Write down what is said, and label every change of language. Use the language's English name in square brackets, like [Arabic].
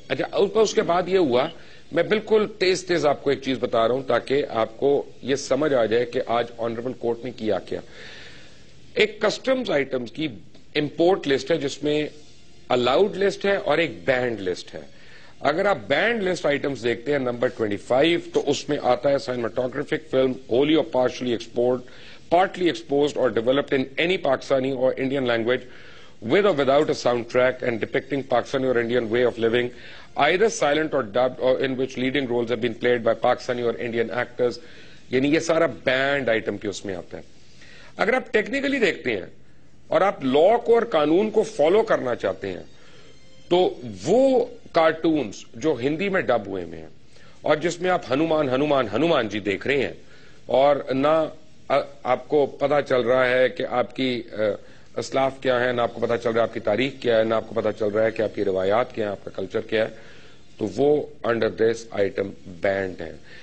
[Urdu] اچھا اس کے بعد یہ ہوا, میں بالکل تیز آپ کو ایک چیز بتا رہا ہوں تاکہ آپ کو یہ سمجھ آ جائے کہ آج آنریبل کورٹ نے کیا کیا. ایک کسٹمز آئٹمز کی امپورٹ لسٹ ہے جس میں الاؤڈ لسٹ ہے اور ایک بینڈ لسٹ ہے. اگر آپ بینڈ لسٹ آئٹمز دیکھتے ہیں نمبر 25 تو اس میں آتا ہے [English] Cinematographic film wholly or partially explored, partly exposed or developed in any Pakistani or Indian language with or without a soundtrack and depicting Pakistani or Indian way of living, either silent or dubbed, or in which leading roles have been played by Pakistani or Indian actors. [Urdu] یعنی یہ سارا band item کی اس میں آتا ہے. اگر آپ technically دیکھتے ہیں اور آپ لا کو اور قانون کو فالو کرنا چاہتے ہیں تو وہ کارٹونز جو ہندی میں ڈب ہوئے میں ہیں اور جس میں آپ ہنومان جی دیکھ رہے ہیں اور نہ آپ کو پتا چل رہا ہے کہ آپ کی اسلاف کیا ہے, نہ آپ کو پتا چل رہا ہے آپ کی تاریخ کیا ہے, نہ آپ کو پتا چل رہا ہے کہ آپ کی روایات کیا ہیں, آپ کا کلچر کیا ہے, تو وہ انڈر دس آئٹم بینڈ ہیں.